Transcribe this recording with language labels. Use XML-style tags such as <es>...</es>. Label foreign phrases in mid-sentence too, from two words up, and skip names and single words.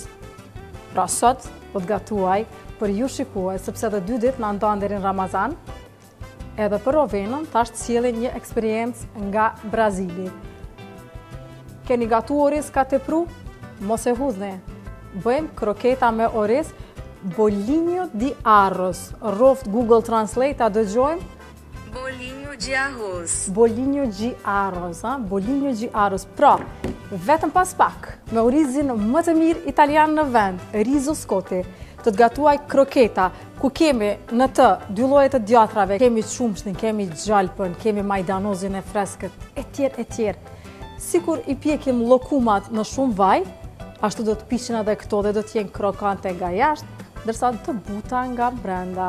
<sq>Pra sot po të gatuaj për ju shikues, sepse edhe 2 ditë na ndan deri në Ramazan, edhe për Rovenën tash sjellin një eksperiencë nga Brazili. Keni gatu oriz ka tepru? Mos e hudhni. Bëjmë kroketa me oriz,</sq> <pt>bolinho de arroz.</pt> <sq>Roft Google Translate, a dëgjojmë?</sq> <pt>Bolinho de arroz. Bolinho de arroz, bolinho de arroz.</pt> <sq>Pra, vetëm pas pak, me orizin më të mirë italian në vend, riso scotti, të gatuaj kroketa, ku kemi në të 2 lloje të djatrave, kemi qumshtin, kemi gjalpën, kemi majdanozin e freskët, e tjerë. Sikur i pjekim llokumat në shumë vaj, ashtu do të pishin edhe këto dhe do të jenë krokante nga jashtë, ndërsa të buta nga brenda.</sq>